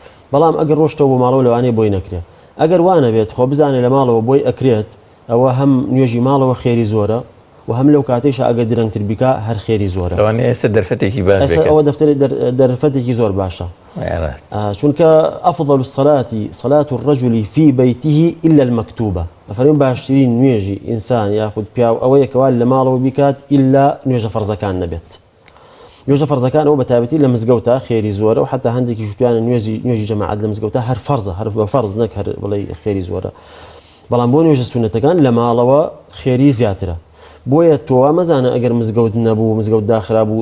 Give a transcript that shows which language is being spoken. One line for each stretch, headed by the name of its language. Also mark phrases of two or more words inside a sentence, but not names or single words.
Central Kurdish: بەڵام ئەگەر ڕۆشتەوە بۆ ماڵەوە لەوانەیە بۆی نەکرێت ئەگەر وانە بێت خۆ بزانێت لە ماڵەوە بۆی ئەکرێت ئەوە هەم نوێژی ماڵەوە خێری زۆرە و هەم لەو کاتێشە ئەگەر درەنگتر بیکا هەر خێری زۆرە لەوانەیە ئێستا دەرفەتێکی باش بکەن ئەوە دەرفەتێکی زۆر باشە چونکە
Arabic: ئەفضل الصلاة صلاة الرجل في بيته إلا المكتوبة
Central Kurdish: ئەفەرمێن باشترین نوێژی ئینسان یاخود پیاو ئەوەیە کەوا لە ماڵەوە بیکات ئیلا نوێژە فەرزەکان نەبێت نوێژە فەرزەکان ئەو بە تایبەتی لە مزگەوتە خێری زۆرە و حتا هەندێکی شتوانە نوێژی جەماعەت لە مزگەوتە هەر فەرزە هەر بە فەرز نەک هەر بڵێ خێری زۆرە بەڵام بۆ نوێژە سونەتەکان لە ماڵەوە خێری زیاترە بۆیە تۆ مەزانە ئەگەر مزگەوت نەبوو مزگەوت داخرا بوو